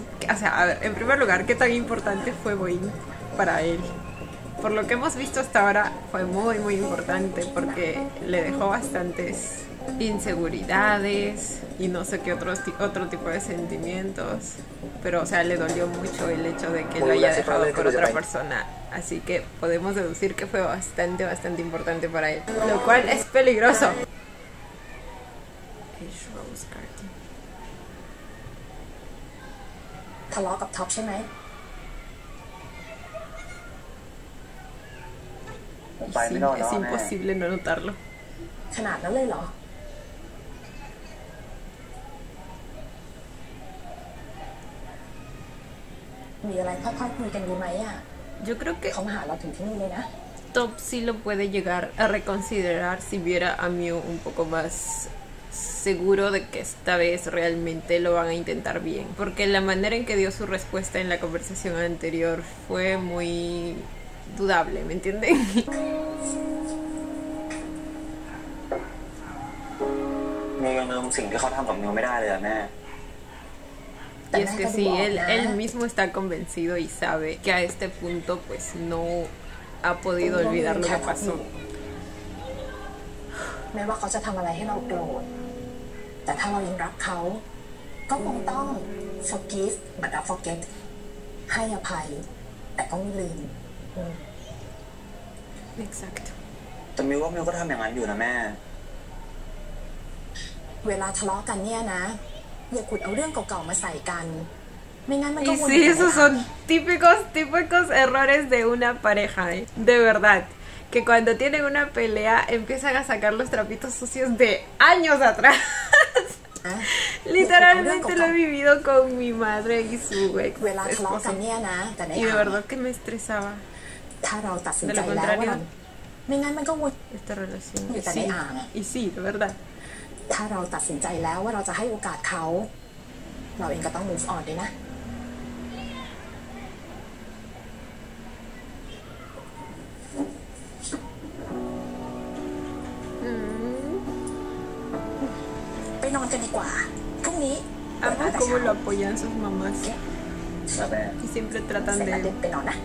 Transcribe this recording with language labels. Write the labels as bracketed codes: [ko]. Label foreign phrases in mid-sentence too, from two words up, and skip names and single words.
[es] O sea, a ver, en primer lugar, ¿qué tan importante fue Boeing para él? Por lo que hemos visto hasta ahora, fue muy, muy importante porque le dejó bastantes inseguridades y no sé qué otro tipo de sentimientos. Pero, o sea, le dolió mucho el hecho de que lo haya dejado por otra persona. Así que podemos deducir que fue bastante, bastante importante para él. Lo cual es peligroso. Rose Garden. [th] ทะเลาะกับท็อปใช่ไหม ผมไปไม่รอดแล้ว [es] Es [th] แม่ [es] imposible no notarlo. [th] ขนาดนั้นเลยเหรอ มีอะไรค่อยๆคุยกันดีไหมอ่ะ [es] Yo creo que [th] เขามาหาเราถึงที่นี่เลยนะ [es] Top sí lo puede llegar a reconsiderar si viera a Mew un poco más seguro de que esta vez realmente lo van a intentar bien, porque la manera en que dio su respuesta en la conversación anterior fue muy dudable, ¿me entienden? [th] มิวยังลืมสิ่งที่เขาทำกับมิวไม่ได้เลยอะแม่ [es] Y es que sí, él mismo está convencido y sabe que a este punto pues no ha podido olvidar lo que pasó. [th] แม้ว่าเขาจะทำอะไรให้เราโกรธแต่ถ้าเรายังรักเขาก็คงต้อง [en] forgive but not forget [th] ให้อภัยแต่ก็ไม่ลืม [es] Exacto. [th] แต่มิวว่ามิวก็ทำอย่างนั้นอยู่นะแม่ เวลาทะเลาะกันเนี่ยนะอย่าขุดเอาเรื่องเก่าๆมาใส่กันไม่งั้นมันก็ [es] Y [th] วน [es] sí, esos son típicos errores de una pareja, ¿eh? De verdad. Que cuando tienen una pelea empiezan a sacar los trapitos sucios de años atrás. Literalmente lo he vivido con mi madre y su ex [th] เวลาทะเลาะกัน [es] esposo. [th] เนี่ยนะแต่ใน [es] Y de verdad que me estresaba [th] ถ้าเราตัดสิน [es] De [th] ใจ [es] lo [th] แล้วว่า [es] contrario, [th] ไม่งั้นมันก็วน [es] esta relación. Y está de ama. Y sí, de verdad. [th] ถ้าเราตัดสินใจแล้วว่าเราจะให้โอกาสเขาเราเองก็ต้อง [en] move on [th] ด้วยนะ ไปนอนกันดีกว่าพรุ่งนี้ [es] Amo cómo lo apoyan sus mamás [th] ครับแม่ [es] y siempre [th] เส [es] tratan [th] ร็จแล้ว [es] de [th] ไปนอนนะ